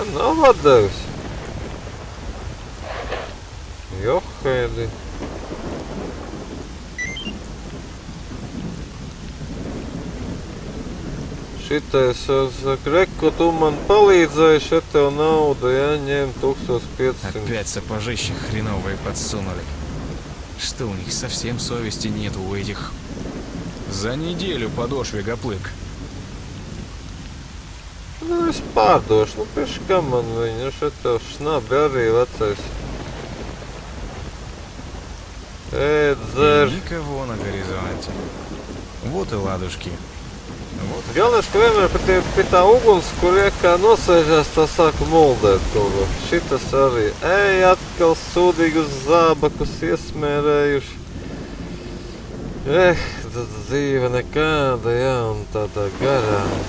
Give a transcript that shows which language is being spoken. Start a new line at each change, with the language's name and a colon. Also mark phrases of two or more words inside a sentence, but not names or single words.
Latvian: Nav atdevis. Johēdi. Šitais, saka, Reko, tu man palīdzēji, šeit tev nauda, ja, ņem 1500.
Russian: Опять сапожище хреновые подсунули. Что у них совсем совести нет у этих? За неделю подошве гоплык.
Latvian: Nu, es pārdošu, nu, priekš kam man viņa, šeit tev šnabi arī vecais. Ēd, dzer.
Russian: И никого на горизонте. Вот и ладушки. Вот.
Latvian: Galvenais, ka vienmēr pie tā uguns, kur iekā nosēžās, tā sāku moldēt kaut ko. Šitas arī. Ej, atkal sūdīgus zābakus iesmērējuši. Dzīve nekāda, jā, un tādā garā.